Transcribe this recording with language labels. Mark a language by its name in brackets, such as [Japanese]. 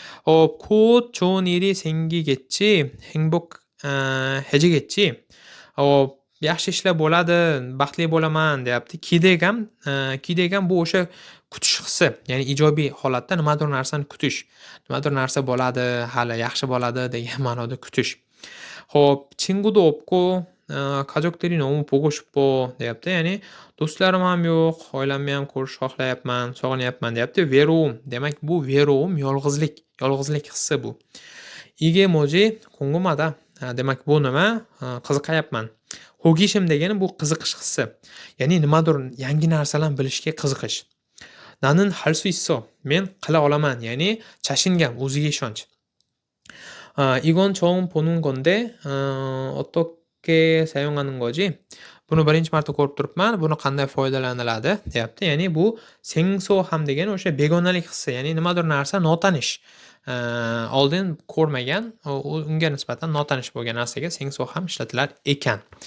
[Korean] 곧 좋은 일이 생기겠지, 행복해지겠지. [Uzbek] Yaxshi ishlar bo'ladi, baxtli bo'laman deyapti. Kidegam bu o'sha kutish hissi, ya'ni ijobiy holatda nimadir narsani kutish. Nimadir narsa bo'ladi, hali yaxshi bo'ladi degan ma'noda kutish. Xo'p, [Korean] 친구도 없고 가족들이 너무 보고 싶어 [Uzbek] deyapti. Ya'ni do'stlarim ham yo'q, oilamni ham ko'rish xohlayapman, sog'inyapman deyapti. Verovum. Demak, bu verovum, yolg'izlik hissi bu. [Korean] 이게 뭐지? 궁금하다. [Uzbek] Demak, bu nima? Qiziqayapman. Ho'gishim degani bu qiziqish hissi. Ya'ni nimadir yangi narsalarni bilishga qiziqish. [Korean] 나는 할 수 있어. [Uzbek] men qila olaman. Ya'ni 자신감, o'ziga ishonch. [Korean] 이건 처음 보는 건데 어떻게 사용하는 거지? [Uzbek] Buni birinchi marta ko'rib turibman. Buni qanday foydalaniladi deyapti. Ya'ni bu sensoham degani o'sha begonalik hissi, ya'ni nimadir narsa notanish. Oldin ko'rmagan, unga nisbatan notanish bo'lgan narsaga sensoham ishlatilar ekan.